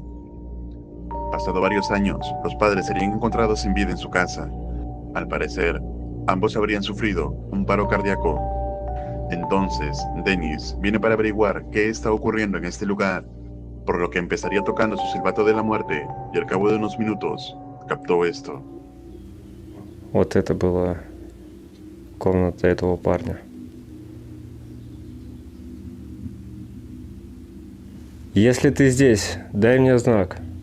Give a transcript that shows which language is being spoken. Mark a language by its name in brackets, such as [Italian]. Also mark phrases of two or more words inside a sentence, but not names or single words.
[Spanish] Pasado varios años, los padres serían encontrados sin vida en su casa. Al parecer, ambos habrían sufrido un paro cardíaco. Entonces, Dennis viene para averiguar qué está ocurriendo en este lugar, por lo que empezaría tocando su silbato de la muerte y al cabo de unos minutos, captó esto. [Russian] Вот это была комната этого парня. Если ты здесь, дай мне знак.